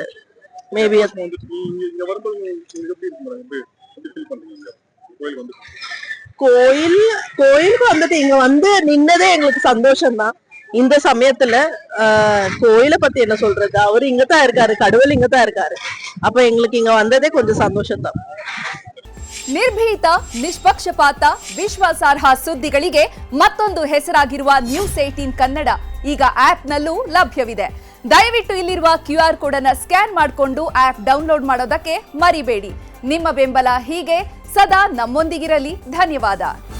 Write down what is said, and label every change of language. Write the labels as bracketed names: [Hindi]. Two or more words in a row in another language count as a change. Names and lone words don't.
[Tamil] மேபி கோயிலுக்கு வந்துட்டு இங்க வந்து நின்னதே எங்களுக்கு சந்தோஷம் தான். இந்த சமயத்துல கோயிலை பத்தி என்ன சொல்றது, அவரு இங்கதான் இருக்காரு, கடவுள் இங்கதான் இருக்காரு. அப்ப எங்களுக்கு இங்க வந்ததே கொஞ்சம் சந்தோஷம் தான். [Kannada] ನಿರ್ಭೀತ, ನಿಷ್ಪಕ್ಷಪಾತ, ವಿಶ್ವಾಸಾರ್ಹ ಸುದ್ದಿಗಳಿಗೆ ಮತ್ತೊಂದು ಹೆಸರಾಗಿರುವ ನ್ಯೂಸ್ 18 ಕನ್ನಡ ಈಗ ಆಪ್ನಲ್ಲೂ ಲಭ್ಯವಿದೆ. ದಯವಿಟ್ಟು ಇಲ್ಲಿರುವ [English] QR code [Kannada] ಅನ್ನು ಸ್ಕ್ಯಾನ್ ಮಾಡಿಕೊಂಡು [English] app download [Kannada] ಮಾಡೋದಕ್ಕೆ ಮರಿಬೇಡಿ. ನಿಮ್ಮ ಬೆಂಬಲ ಹೀಗೆ ಸದಾ ನಮ್ಮೊಂದಿಗಿರಲಿ. ಧನ್ಯವಾದ.